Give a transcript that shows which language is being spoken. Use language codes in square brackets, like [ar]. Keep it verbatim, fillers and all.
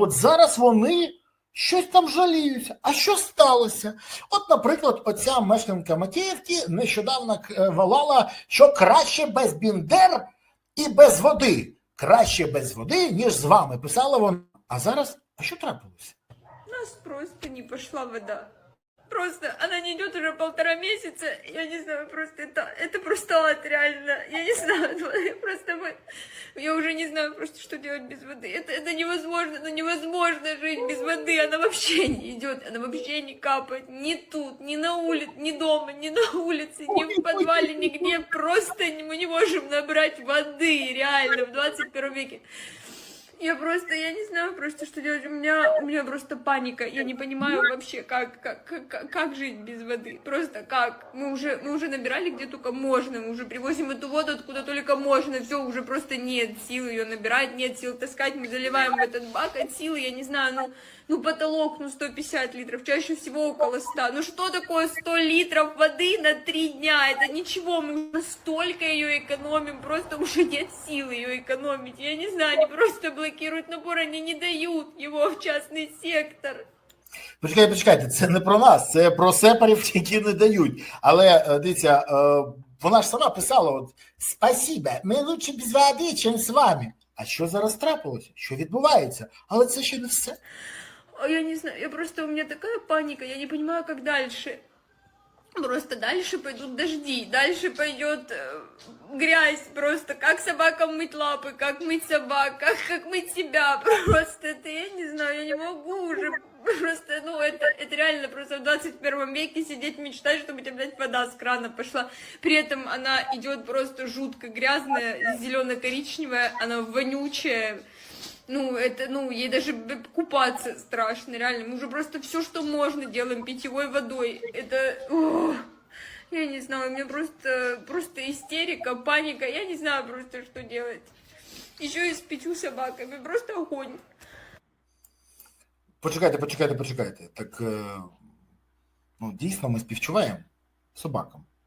[uk] От зараз вони щось там жаліються. А що сталося? От, наприклад, оця мешканка Макіївки нещодавно волала, що краще без Біндер і без води. Краще без води, ніж з вами, писала вона. А зараз, а що трапилося? У нас просто не пішла вода. [ru] Просто она не идет уже полтора месяца. Я не знаю, просто это, это просто ад, реально. Я не знаю, просто мы... Я уже не знаю просто, что делать без воды. Это, это невозможно, ну невозможно жить без воды. Она вообще не идет, она вообще не капает. Ни тут, ни на улице, ни дома, ни на улице, ни в подвале, нигде. Просто мы не можем набрать воды, реально, в двадцать первом веке. Я просто, я не знаю просто, что делать. У меня, у меня просто паника. Я не понимаю вообще, как, как, как, как жить без воды. Просто как. Мы уже, мы уже набирали где только можно. Мы уже привозим эту воду откуда только можно. Все, уже просто нет сил ее набирать, нет сил таскать. Мы заливаем в этот бак от силы, я не знаю, ну, ну потолок, ну сто пятьдесят литров, чаще всего около ста. Ну что такое сто литров воды на три дня? Это ничего, мы настолько ее экономим, просто уже нет сил ее экономить. Я не знаю, они просто блокируют набор, они не дают его в частный сектор. [uk] Почекайте, почекайте, це не про нас, це про сепарів, які не дають. Але, дивіться, вона ж сама писала, от, спасибо, ми лучше без води, чим з вами. А що зараз трапилося? Що відбувається? Але це ще не все. [ru] Я не знаю, я просто, у меня такая паника, я не понимаю, как дальше. Просто дальше пойдут дожди, дальше пойдет э, грязь, просто как собакам мыть лапы, как мыть собак, как, как мыть себя, просто это, я не знаю, я не могу уже, просто, ну, это, это реально, просто в двадцать первом веке сидеть мечтать, чтобы у тебя, блядь, вода с крана пошла, при этом она идет просто жутко грязная, зелено-коричневая, она вонючая. Ну, это, ну, ей даже купаться страшно, реально. Мы уже просто все, что можно, делаем питьевой водой. Это, ох, я не знаю, у меня просто, просто истерика, паника. Я не знаю просто, что делать. Еще и с пятью собаками, просто огонь. [uk] Почекайте, почекайте, почекайте. Так, ну, дійсно, ми співчуваємо собакам.